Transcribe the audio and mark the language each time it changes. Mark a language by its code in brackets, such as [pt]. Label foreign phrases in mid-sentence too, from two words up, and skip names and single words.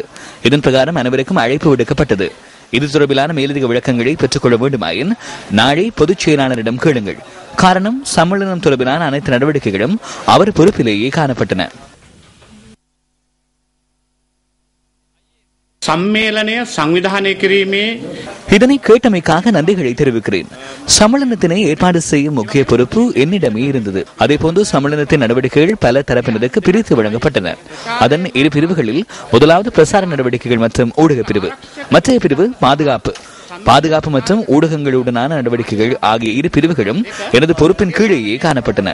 [ta] இதன் பிரகாரம் அனைவருக்கும் அழைப்பு விடுக்கப்பட்டது. இது தொடர்பிலான மேலதிக விளக்கங்களை பெற்றுக் கொள்ள வேண்டுமாயின் நாளை பொதுச் செயலாளரிடம் கேளுங்கள். காரணம், சம்மேளனம் தொடர்பிலான அனைத்து நடவடிக்கைகளும் அவர் பொறுப்பிலேயே காணப்பட்டன. [si] සම්මේලනය සංවිධානය කිරීමේ [ta] இதனை கேட்டமைக்காக நன்றிகளை தெரிவிக்கிறேன். சம்மேளனத்தினை ஏற்பாடு செய்யும் முக்கிய பொறுப்பு என்னிடமே இருந்தது. அதேபோன்று சம்மேளனத்தின் நடவடிக்கைகள் பல தரப்பினருக்கு பிரித்து வழங்கப்பட்டன. அதன் இரு பிரிவுகளில் முதலாவது பிரசார நடவடிக்கைகள் மற்றும் ஊடக பிரிவு, மற்றைய பிரிவு பாதுகாப்பு மற்றும் ஊடகங்களுடனான நடவடிக்கைகள் ஆகிய இரு பிரிவுகளும் எனது பொறுப்பின் கீழேயே காணப்பட்டன.